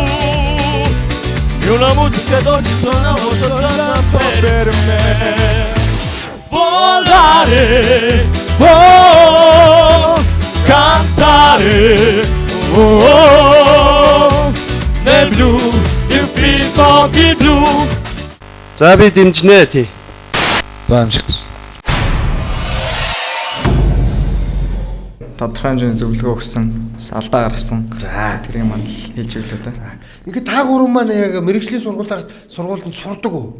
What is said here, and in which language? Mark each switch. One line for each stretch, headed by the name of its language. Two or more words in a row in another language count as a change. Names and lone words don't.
Italian: E una musica dolce suonava soltanto per me. Volare, oh, cantare, oh, nel blu.
Mongolian: За би дэмжнэ тий. За амжилт. Тодорхой хэмжээний зөвлөгөө өгсөн, алдаа гаргасан. За тэрийг мандал хийж өглөө та. Ингээд та гурван маань яг мэрэгжлийн сургуульд сурдаг уу?